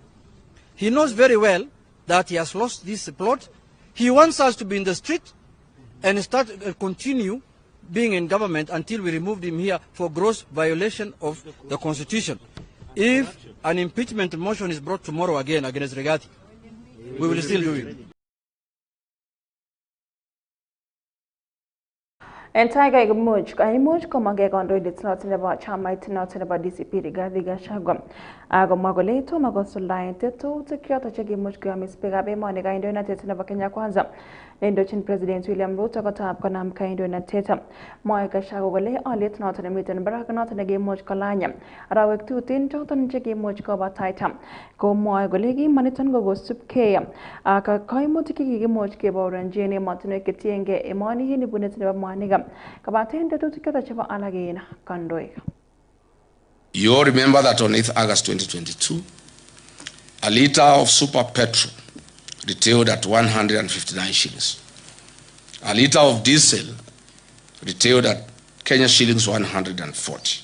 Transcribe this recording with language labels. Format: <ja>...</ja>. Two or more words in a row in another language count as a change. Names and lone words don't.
<en>He knows very well that he has lost this plot. He wants us to be in the street and continue being in government until we removed him here for gross violation of the Constitution. If an impeachment motion is brought tomorrow again against Rigathi, we will still do it.</en> <kln>En taiga imuch komage kandoindet noton nebo chamait noton nebo DCP Rigathi Gachagua agomwa kole tomo kosuldaen tetutik choton chekimuch koyomis biikab emoni kandoinatet nebo Kenya Kwanza neindochin President William Ruto kotab konam kandoinatet. Mwae Gachagua kole oliet noton nemiten barak noton nekimuch kolany arawek tuten choton chekimuch kobataita. Komwae kole kimaniton kokosubkei ak kaimutik chekikimuch kebouronjin emotinwek chetiengei emoni en ibunet nebo mwanik.</kln> <en>You all remember that on 8th August 2022, a litre of super petrol retailed at 159 shillings. A litre of diesel retailed at Kenya shillings 140.</en>